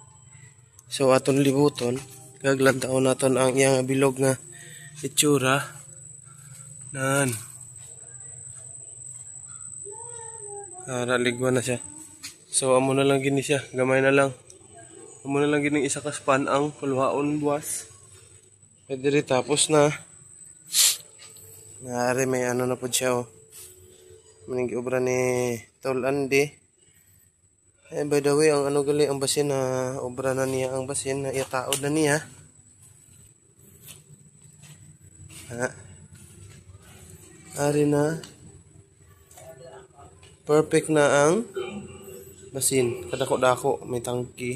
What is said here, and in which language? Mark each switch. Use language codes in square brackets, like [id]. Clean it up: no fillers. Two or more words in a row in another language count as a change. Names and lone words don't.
[hil] So aton libuton, kaglantaon naton ang iyang bilog nga itsura. Nan. Ligwa na siya. So amo na lang gini siya, gamay na lang. Amo na lang gini isa ka span ang pulwaon buwas. [tl] Pwede rin tapos na. [hil] Naari may ano na po siya oh. Maning obra ni Tol Andy. [en] By the way, [hil] ang ano gali ang basin na obra na niya ang basin na itaod na niya. Ari na. Perfect na ang basin kadako-dako may tangki.